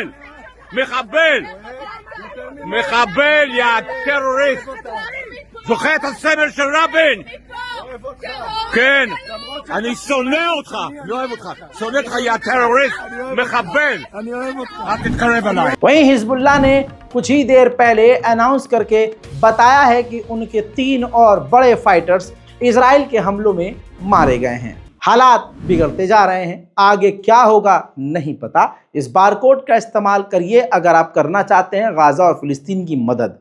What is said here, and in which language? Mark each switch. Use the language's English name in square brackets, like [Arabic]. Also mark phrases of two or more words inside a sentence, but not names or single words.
[Hebrew] מחבל! מחבל, יא טרוריסט! זוכר את הסמל של רבין? כן, אני שונא אותך, אני אוהב אותך, שונא אותך, יא טרוריסט, מחבל, אל תתקרב אליי. [Hindi] वहीं हिजबुल्लाह ने कुछ ही देर पहले अनाउंस करके बताया है कि उनके 3 और बड़े फाइटर्स इजराइल के हमलों में मारे गए हैं। हालात बिगड़ते जा रहे हैं, आगे क्या होगा नहीं पता। इस बारकोड का इस्तेमाल करिए अगर आप करना चाहते हैं गाजा और फिलिस्तीन की मदद।